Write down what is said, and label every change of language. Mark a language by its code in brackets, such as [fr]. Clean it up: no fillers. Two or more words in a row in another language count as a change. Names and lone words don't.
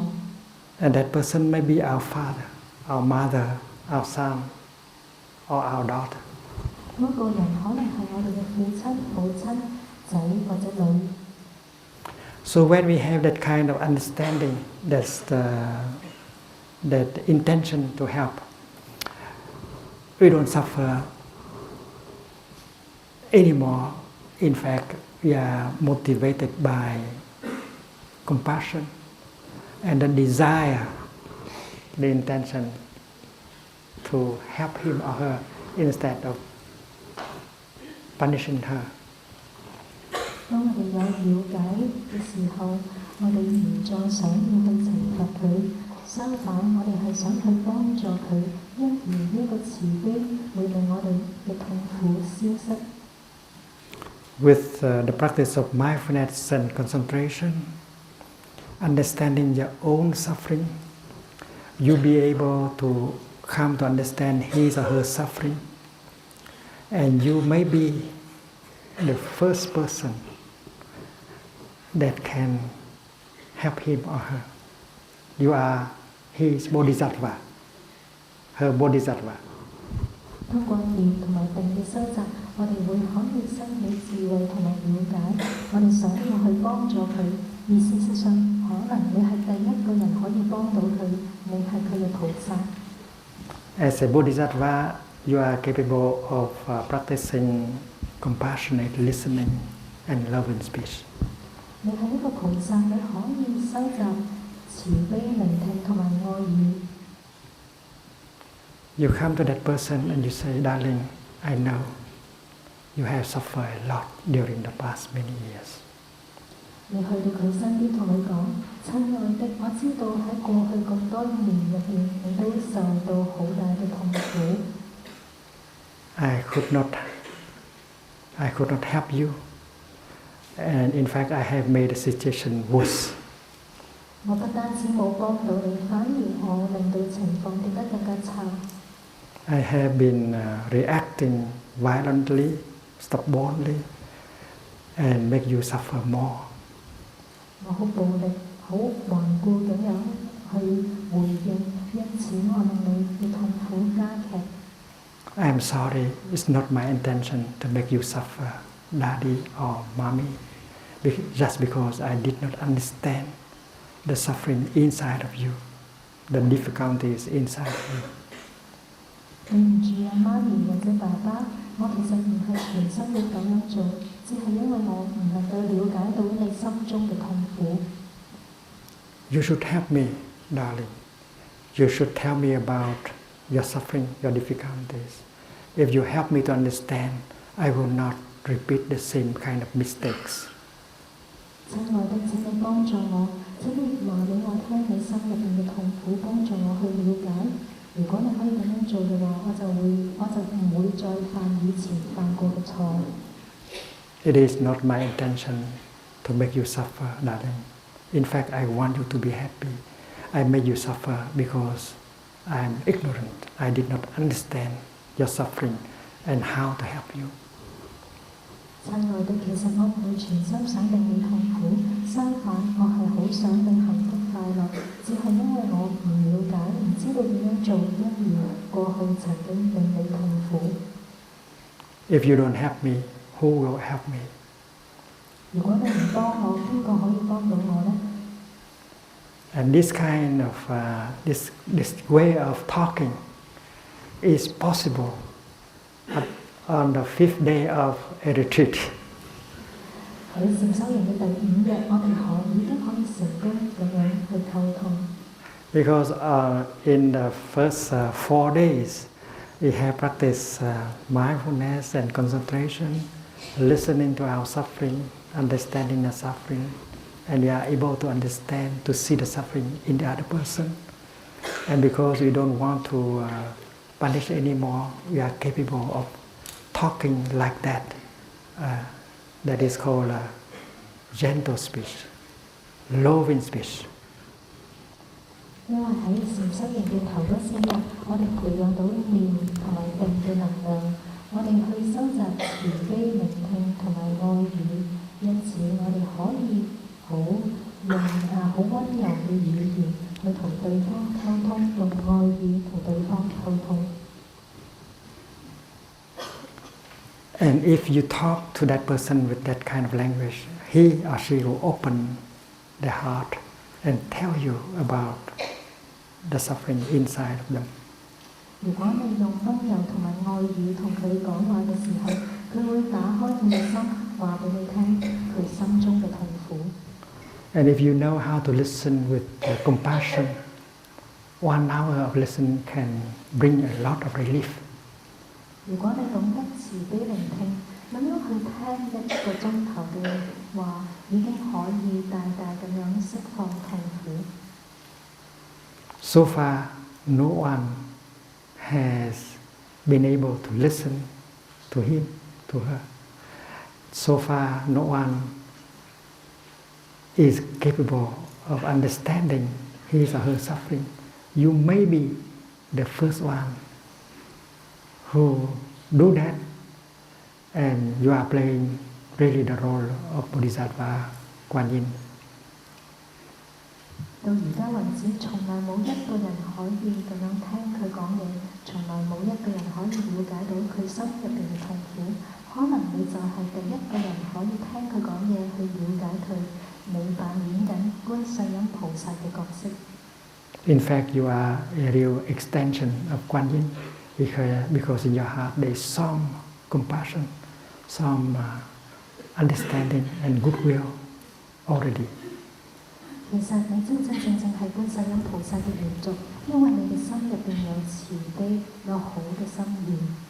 [en] And that person may be our father, our mother, our son, or our daughter. [yue] 嗰個人可能係我哋嘅父親、母親、仔或者女。 [en] So when we have that kind of understanding, that intention to help, we don't suffer anymore. In fact, we are motivated by compassion and the desire, the intention to help him or her instead of punishing her. [yue] 當我哋有了解嘅時候，我哋唔再想要去懲罰佢， 相反，我哋係想去幫助佢，因而呢個慈悲會令我哋嘅痛苦消失。 [en] With the practice of mindfulness and concentration, understanding your own suffering, you'll be able to come to understand his or her suffering, and you may be the first person that can help him or her. You are his bodhisattva, her bodhisattva. [yue] 通過念同埋定嘅修習，我哋會可以生起智慧同埋了解，我哋想要去幫助佢，而事實上，可能你係第一個人可以幫到佢，你係佢嘅菩薩。 [en] As a bodhisattva, you are capable of practicing compassionate listening and loving speech. [yue] 你係一個菩薩，你可以收集慈悲聆聽同埋愛語。 [en] You come to that person and you say, "Darling, I know you have suffered a lot during the past many years." [yue] 你去到佢身邊同佢講：親愛的，我知道喺過去咁多年入邊，你都受到好大嘅痛苦。 [en] I could not help you, and in fact, I have made the situation worse. [yue] 我不單止冇幫到你，反而我令到情況變得更加差。 [en] I have been reacting violently, stubbornly, and make you suffer more. [yue] 我好暴力、好頑固咁樣去回應，因此我令你嘅痛苦加劇。 [en] I am sorry, it's not my intention to make you suffer, Daddy or Mommy, just because I did not understand the suffering inside of you, the difficulties inside of you. [yue] 對唔住啊，媽咪或者爸爸，我其實唔係全心要咁樣做，只係因為我唔能夠了解到你心中嘅痛苦。 [en] You should help me, darling. You should tell me about your suffering, your difficulties. If you help me to understand, I will not repeat the same kind of mistakes. [yue] 親愛的，請你幫助我，請你話俾我聽你心入邊嘅痛苦，幫助我去了解。如果你可以咁樣做嘅話，我就唔會再犯以前犯過嘅錯。 [en] It is not my intention to make you suffer, darling. In fact, I want you to be happy. I made you suffer because I am ignorant. I did not understand your suffering and how to help you. [yue] 親愛的，其實我唔會全心想令你痛苦，相反，我係好想你幸福快樂，只係因為我唔了解，唔知道點樣做，因而過去曾經令你痛苦。 [en] If you don't help me, who will help me? [yue] 如果你唔幫我，邊個可以幫到我呢？ [en] And this kind of this way of talking is possible on the 5th day of a retreat. [yue] 喺禪修營嘅第5日，我哋已經可以成功咁樣去溝通。 [en] Because in the first 4 days, we have practiced mindfulness and concentration, listening to our suffering, understanding the suffering, and we are able to understand, to see the suffering in the other person. And because we don't want to punish anymore, we are capable of talking like that. That is called gentle speech, loving speech. [yue] 因為喺禪修營嘅頭嗰4日，我哋培養到念同埋定嘅能量，我哋去收集慈悲聆聽同埋愛語，因此我哋可以好溫柔嘅語言去同對方溝通，用愛語同對方溝通。 [en] And if you talk to that person with that kind of language, he or she will open their heart and tell you about the suffering inside of them. [yue] 如果你用溫柔同埋愛語同佢講話嘅時候，佢會打開佢嘅心，話俾你聽佢心中嘅痛苦。 [en] And if you know how to listen with compassion, 1 hour of listening can bring a lot of relief. [yue] 如果你懂得慈悲聆聽，咁樣去聽1個鐘頭嘅話，已經可以大大咁樣釋放痛苦。 [en] So far, no one has been able to listen to him, to her. So far, no one is capable of understanding his or her suffering. You may be the first one who do that, and you are playing really the role of Bodhisattva Kuan Yin. [yue] 到而家為止，從來冇一個人可以咁樣聽佢講嘢，從來冇一個人可以了解到佢心入邊嘅痛苦。可能你就係第一個人可以聽佢講嘢，去了解佢。你扮演緊觀世音菩薩嘅角色。 [en] In fact, you are a real extension of Kuan Yin, because in your heart there is some compassion, some understanding and goodwill already. [yue] 其實你真正係觀世音菩薩嘅延續，因為你嘅心入邊有慈悲，有好嘅心願。